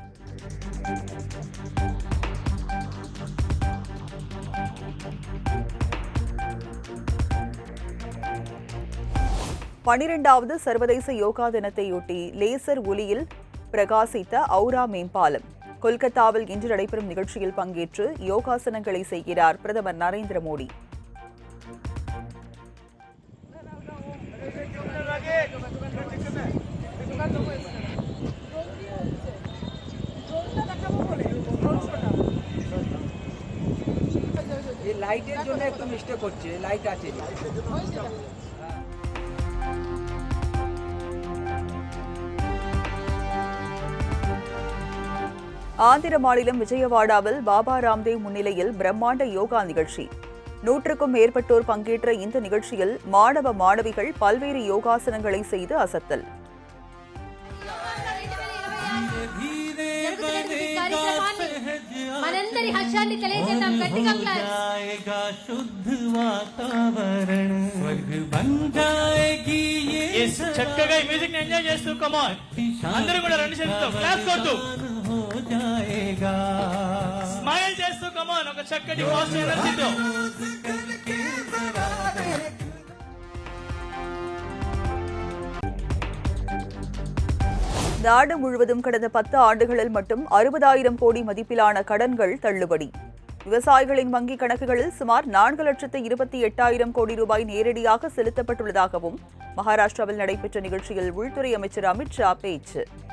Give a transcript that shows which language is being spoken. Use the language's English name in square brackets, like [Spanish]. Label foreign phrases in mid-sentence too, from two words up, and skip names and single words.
[Tamil] பனிரெண்டாவது சர்வதேச யோகா தினத்தையொட்டி லேசர் ஒளியில் பிரகாசித்த ஔரா மேம்பாலம். கொல்கத்தாவில் இன்று நடைபெறும் நிகழ்ச்சியில் பங்கேற்று யோகாசனங்களை செய்கிறார் பிரதமர் நரேந்திர மோடி. [Bangla] লাইটের জন্য একটু মিস্টেক হচ্ছে, লাইট আছে। [Tamil] ஆந்திர மாநிலம் விஜயவாடாவில் பாபா ராம்தேவ் முன்னிலையில் பிரம்மாண்ட யோகா நிகழ்ச்சி. 100க்கும் மேற்பட்டோர் பங்கேற்ற இந்த நிகழ்ச்சியில் மாணவ மாணவிகள் பல்வேறு யோகாசனங்களை செய்து அசத்தல். [Telugu] మనందరి హర్షాన్ని తెలియజేద్దాం గట్టిగా క్లాప్స్. [Hindi] शुद्ध वातावरण स्वर्ग बन जाएगी [Telugu] ये చక్కగా ఈ మ్యూజిక్ ని ఎంజాయ్ చేస్తూ [English] come on [Telugu] అందరూ కూడా రెండు చేతులతో క్లాప్స్ కొడుతూ [Hindi] हो जाएगा [Telugu] స్మైల్ చేస్తూ [English] come on [Telugu] ఒక చక్కటి [English] positive energy. [Tamil] நாடு முழுவதும் கடந்த 10 ஆண்டுகளில் மட்டும் 60,000 கோடி மதிப்பிலான கடன்கள் தள்ளுபடி. விவசாயிகளின் வங்கிக் கணக்குகளில் சுமார் 4,28,000 கோடி ரூபாய் நேரடியாக செலுத்தப்பட்டுள்ளதாகவும் மகாராஷ்டிராவில் நடைபெற்ற நிகழ்ச்சியில் உள்துறை அமைச்சர் அமித் ஷா பேச்சு.